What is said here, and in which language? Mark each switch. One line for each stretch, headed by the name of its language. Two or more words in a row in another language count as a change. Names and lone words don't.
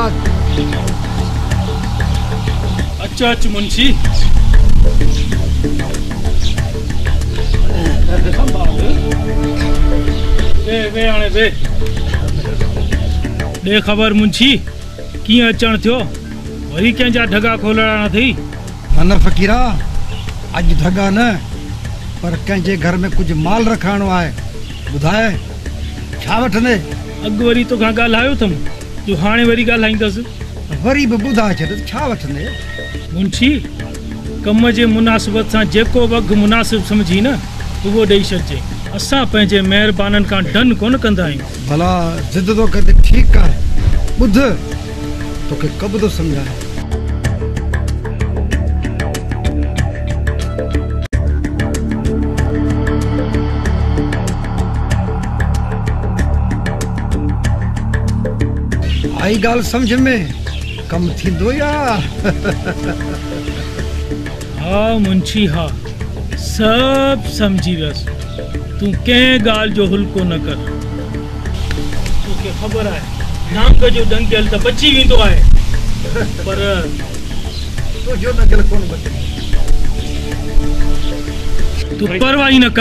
Sindhi: अच्छा अच्छा मुंशी वे आने वे दे खबर मुंशी किए अचण थियो वरी कंहिंजा ढगा खोलणा न थी न फकीरा अज ढगा न पर कंहिंजे घर में कुछ माल रखाणो आहे बुधाए छा वठंदे अग वरी तो खां ॻाल्हायो अथमि जो हाणे वरी ॻाल्हाईंदसि वरी बि ॿुधाए छॾ छा वठंदे मुंशी कम जे मुनासिबत सां जेको वक़्तु मुनासिब सम्झी न उहो ॾेई छॾिजे असां पंहिंजे महिरबाननि खां डन कोन कंदा आहियूं भला ज़िद तो करे ठीकु आहे ॿुध तोखे कब थो सम्झाए आई गाल समझ में कम थींदो या हाँ मुंशी हाँ सब समझी वियसि तूं कंहिं ॻाल्हि जो हुल्को न कर तोखे ख़बर आहे नांग जो डंकेल त बची वेंदो आहे पर तुंहिंजो डंकेल कोन बचे तूं परवाह ई न कर